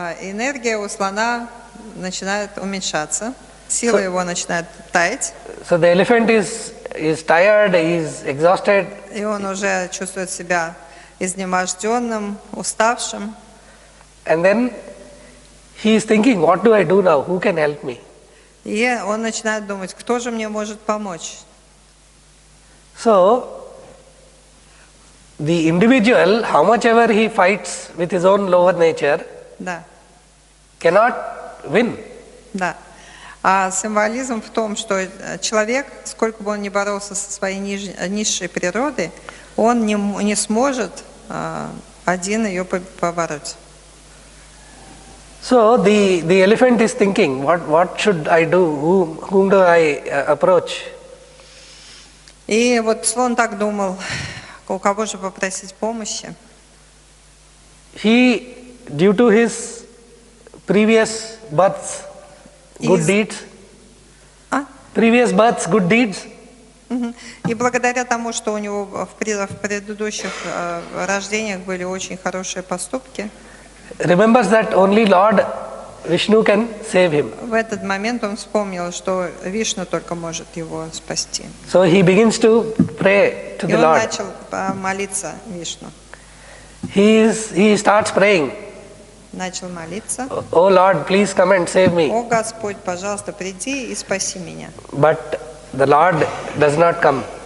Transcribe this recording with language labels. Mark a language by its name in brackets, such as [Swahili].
[Russian] Энергия у слона начинает уменьшаться, сила его начинает таять. [English] So the elephant is tired, is exhausted. [Russian] И он уже чувствует себя изнеможденным, уставшим. [English] And then he is thinking, what do I do now? Who can help me? [Russian] И он начинает думать, кто же мне может помочь? [English] So, the individual, how much ever he fights with his own lower nature, [Russian] Да, [English] cannot win. [Russian] да. А символизм в том, что человек, сколько бы он ни боролся со своей низшей природой, он не сможет один ее побороть. [English] So the elephant is thinking, what should I do? Whom do I approach? [Russian] И вот слон так думал, у кого же попросить помощи? [English] He, due to his previous births, good deeds, previous births, good deeds, [Russian] и благодаря тому, что у него в предыдущих рождениях были очень хорошие поступки, [English] remembers that only Lord Vishnu can save him. [Russian] в этот момент он вспомнил, что Вишну только может его спасти. [English] So he begins to pray to [Russian] И [English] the [Russian] он [English] Lord. [Russian] начал молиться Вишну. [English] He starts praying, [Russian] Начал молиться. [English] Oh Lord, please come and save me. [Russian] О Господь, пожалуйста, приди и спаси меня. [English] But the Lord does not come.